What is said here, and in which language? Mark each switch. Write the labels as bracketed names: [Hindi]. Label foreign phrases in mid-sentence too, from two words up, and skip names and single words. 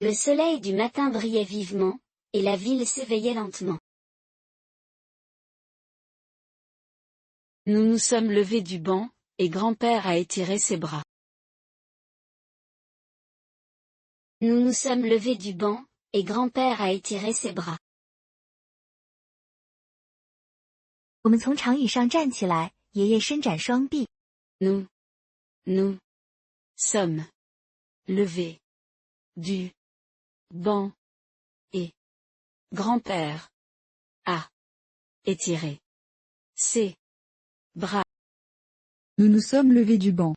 [French] Le soleil du matin brillait vivement, et la ville s'éveillait lentement. Nous nous sommes levés du banc, et grand-père a étiré ses bras. Nous nous sommes levés du banc, et grand-père a étiré ses bras. [Chinese] 我们从长椅上站起来，爷爷伸展双臂。 [French] Nous sommes levés du banc, et grand-père a étiré ses bras. Nous nous sommes levés du banc.